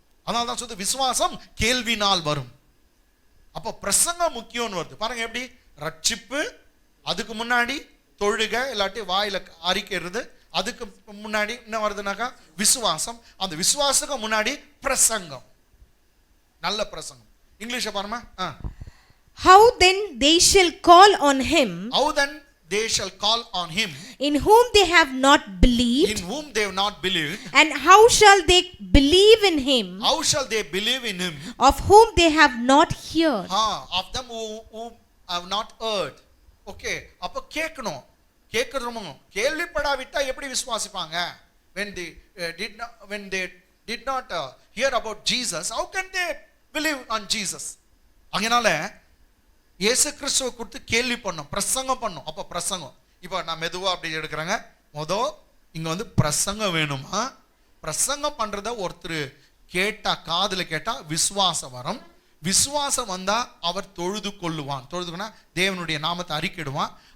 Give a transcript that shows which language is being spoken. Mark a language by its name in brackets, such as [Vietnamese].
[Tamil] அதனால தான் சொல்லுது விசுவாசம் கேள்வினால் வரும். அப்போ பிரசங்கம் முக்கியம்னு வருது. பாருங்க எப்படி ரட்சிப்பு, அதுக்கு முன்னாடி தொழுகை இல்லாட்டி வாயில அறிக்கிறது, அதுக்கு முன்னாடி என்ன வருதுனாக்கா விசுவாசம், அந்த விசுவாசத்துக்கு முன்னாடி பிரசங்கம், நல்ல பிரசங்கம். இங்கிலீஷ் பாருமா. [English] How then they shall call on him? How then they shall call on him in whom they have not believed? In whom they have not believed. And how shall they believe in him? How shall they believe in him? Of whom they have not heard. Of them who have not heard. [Tamil] Okay, அப்ப கேட்கணும். கேட்கறோம். கேள்விப்படாவிட்டா எப்படி விசுவாசிப்பாங்க? [English] When they did not hear about Jesus, how can they believe on Jesus? [Tamil] அதனால இயேசு கிறிஸ்துவை குறித்து கேள்வி பண்ணோம், பிரசங்கம் பண்ணோம். அப்ப பிரசங்கம் இப்போ நான் மெதுவா அப்படி எடுக்கிறேங்க. இங்க பிரசங்கம் வேணுமா? பிரசங்கம் பண்றத ஒருத்தர் கேட்டா, காதுல கேட்டா விசுவாசம் வரும். விசுவாசம் வந்தா அவர் தொழுது கொள்ளுவான். தொழுதுனா தேவனுடைய நாமத்தை அறிக்கிடுவான்.